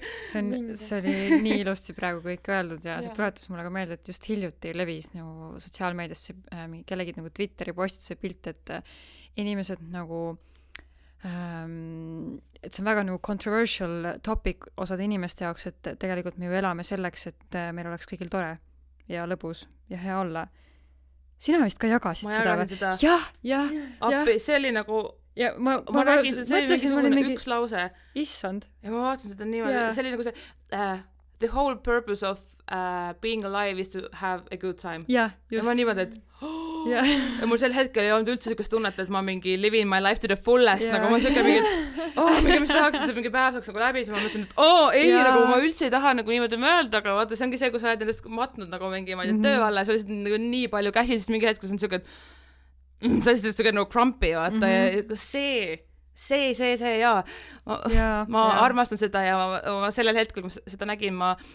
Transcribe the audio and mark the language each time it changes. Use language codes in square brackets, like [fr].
[et] See oli nii ilusti praegu kõik öeldud ja see tuletas mulle ka meelde, et just hiljuti levis nagu sotsiaalmeediasse kellegi nagu Twitteri postuse pilt, et inimesed nagu et see on väga nagu [en] controversial topic [et] osade inimeste jaoks, et tegelikult me ju elame selleks, et meil oleks kõigil tore ja lõbus ja hea olla. Sina vist ka jagasid seda? Jah. Appi, see oli nagu ja ma räägin, see oli mingisugune üks lause. Issand. Ja ma vaatasin seda niimoodi, see oli nagu see [en] the whole purpose of being alive is to have a good time. [et] Ja, just. Ja ma niimoodi, et ja mul sel hetkel ei olnud üldse sellist tunnet, et ma mingi [en] living my life to the fullest, [et] nagu ma siuke mingi mis tahaks, et see mingi päev saaks nagu läbi, siis ma mõtlesin, et ei, nagu ma üldse ei taha nagu niimoodi mõelda, aga vaata, see ongi see, kui sa oled endast matnud nagu mingi, ma ei tea, töö alla ja sul lihtsalt nagu nii palju käsi, siis mingi hetkel see on siuke, et sa lihtsalt siuke nagu crumpy, vaata, ja see ja ma armastan seda ja ma sellel hetkel, kui ma seda nägin, ma